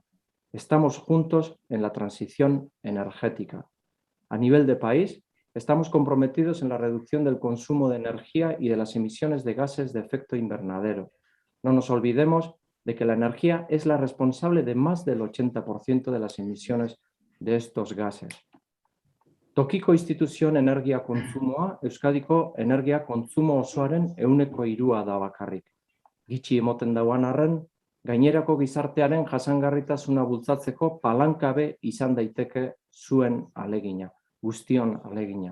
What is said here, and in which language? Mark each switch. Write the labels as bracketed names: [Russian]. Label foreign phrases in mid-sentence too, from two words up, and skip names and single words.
[Spanish] Estamos juntos en la transición energética. A nivel de país, estamos comprometidos en la reducción del consumo de energía y de las emisiones de gases de efecto invernadero. No nos olvidemos de que la energía es la responsable de más del 80% de las emisiones de estos gases. [Basque] Tokiko instituzioen energia kontsumoa, Euskadiko energia kontsumo osoaren 3% da bakarrik. Gitxi emoten dauan arren, gainerako gizartearen jasangarritasuna bultzatzeko palankabe izan daiteke zuen alegina, guztion alegina.